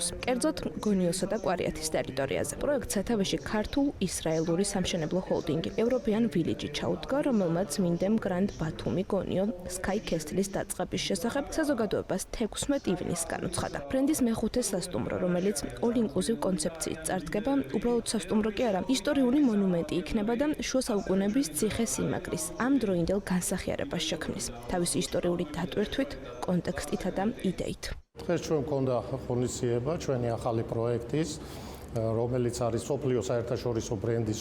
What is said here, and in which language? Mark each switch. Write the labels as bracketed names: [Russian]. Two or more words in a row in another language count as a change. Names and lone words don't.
[Georgian] კერძოდ, გონიოსა და კვარიათის ტერიტორიაზე. პროექტს სათავეში ქართულ-ისრაელური სამშენებლო ჰოლდინგი European Village ჩაუდგა, რომელმაც Windham Grand Batumi Gonio Sky Castle-ის დაწყების შესახებ საზოგადოებას 16 ივნისს განუცხადა. ბრენდის მეხუთე სასტუმრო, რომელიც [English] all inclusive [Georgian] კონცეფციით წარდგება, უბრალოდ სასტუმრო კი არა, ისტორიული მონუმენტი იქნება და შუა საუკუნეების ციხე-სიმაგრის ამ დროინდელ განსახიერებას შექმნის. თავისი ისტორიული დატვირთვით, კონტექსტითა და იდეით. დღეს ჩვენ გვქონდა ღონისძიება ჩვენი ახალი პროექტის, რომელიც არის სოფლიო საერთაშორისო ბრენდის